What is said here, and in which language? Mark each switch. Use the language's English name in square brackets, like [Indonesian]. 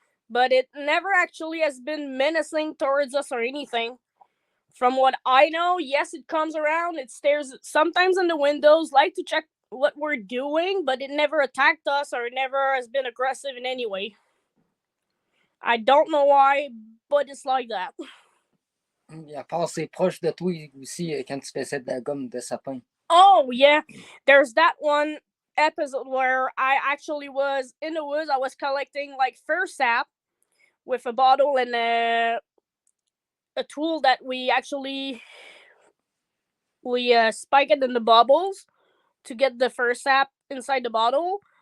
[English] But it never actually has been menacing towards us or anything. From what I know, yes, it comes around. It stares sometimes in the windows, like to check what we're doing, but it never attacked us or never has been aggressive in any way. I don't know why, but it's like that. [French] À part, c'est proche de toi aussi quand tu faisais de la gomme de sapin. [English] Oh, yeah. There's that one episode where I actually was in the woods. I was collecting like fir sap with a bottle and a tool that we actually spike it in the bubbles to get the fir sap inside the bottle.